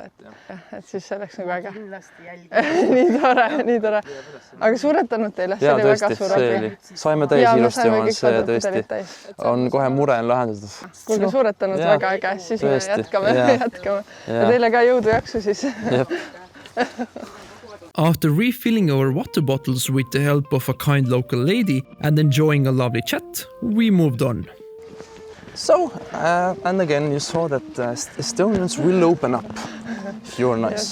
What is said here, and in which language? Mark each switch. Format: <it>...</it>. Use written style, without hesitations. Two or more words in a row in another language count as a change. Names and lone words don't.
<et>Et siis selleks nagu äge. Nii tore. Aga suured tänud teile. Jaa, tõesti. Saime täis ilusti omad, see tõesti. On kohe mure on lahendatud. Kuulge, suured tänud väga äge. Siis me jätkame. Ja teile ka jõudu jaksu siis.</et> <en>After refilling our water bottles with the help of a kind local lady and enjoying a lovely chat, we moved on. So, and again you saw that Estonians will open up if you're nice.</en>